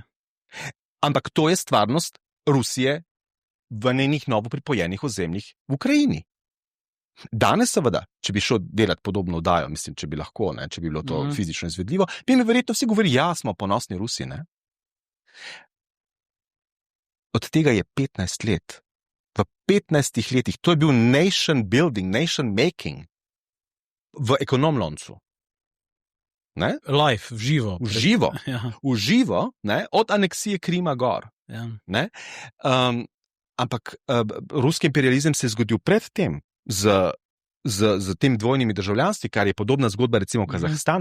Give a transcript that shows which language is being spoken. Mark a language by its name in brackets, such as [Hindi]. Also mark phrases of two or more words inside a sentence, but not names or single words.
[Slovenian] Ampak to je stvarnost Rusije v njenih novo pripojenih ozemljih v Ukrajini. Danes seveda, če bi šel delati podobno oddajo, mislim, če bi lahko, ne, če bi bilo to fizično izvedljivo, bi mi verjetno vsi govorili, ja, smo ponosni Rusi, ne? Od tega je 15 let. V 15 letih, to je bil [English] nation building, nation making [Slovenian] v ekonomloncu. Ne? Life, v živo. V živo, Ja. v živo, ne? Od aneksije Krima gor. Ja. Ne? Ampak ruski imperializem se je zgodil predtem z z tem dvojnimi državljanstvi, kar je podobna zgodba recimo v Kazahstanu.